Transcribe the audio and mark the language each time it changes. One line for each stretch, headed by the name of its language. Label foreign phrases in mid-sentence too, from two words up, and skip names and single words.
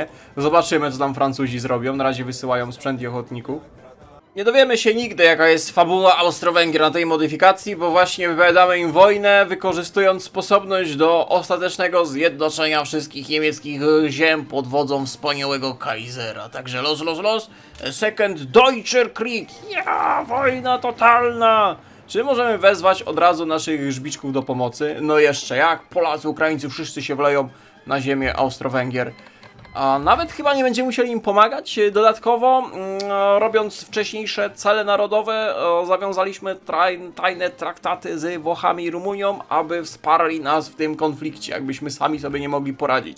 Polish: Zobaczymy, co tam Francuzi zrobią. Na razie wysyłają sprzęt i ochotników. Nie dowiemy się nigdy, jaka jest fabuła Austro-Węgier na tej modyfikacji, bo właśnie wypowiadamy im wojnę, wykorzystując sposobność do ostatecznego zjednoczenia wszystkich niemieckich ziem pod wodzą wspaniałego Kaisera. Także los. Second Deutscher Krieg. Ja, wojna totalna. Czy możemy wezwać od razu naszych żbiczków do pomocy? No jeszcze jak. Polacy, Ukraińcy, wszyscy się wleją na ziemię Austro-Węgier. A nawet chyba nie będziemy musieli im pomagać. Dodatkowo, robiąc wcześniejsze cele narodowe, zawiązaliśmy tajne traktaty z Włochami i Rumunią, aby wsparli nas w tym konflikcie, jakbyśmy sami sobie nie mogli poradzić.